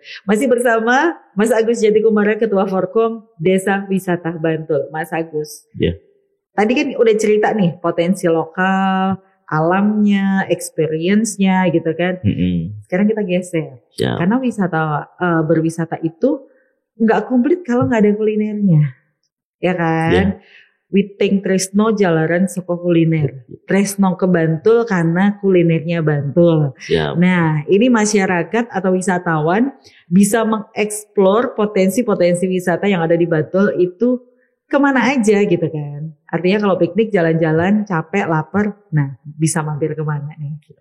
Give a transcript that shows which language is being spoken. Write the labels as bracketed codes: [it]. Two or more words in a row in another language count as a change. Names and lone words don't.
[id] Masih bersama Mas Agus Jatikumara, Ketua Forkom Desa Wisata Bantul. Mas Agus. Ya. Tadi kan udah cerita nih potensi lokal, alamnya, experience-nya gitu kan. Sekarang kita geser. Ya. Karena berwisata itu nggak komplit kalau nggak ada kulinernya. Ya kan? Ya. [jv] Witing Tresno jalaran soko kuliner. [id] Tresno ke Bantul karena kulinernya Bantul. Ya. Nah, ini masyarakat atau wisatawan bisa mengeksplor potensi-potensi wisata yang ada di Bantul itu kemana aja gitu kan. Artinya kalau piknik, jalan-jalan, capek, lapar, nah bisa mampir kemana nih?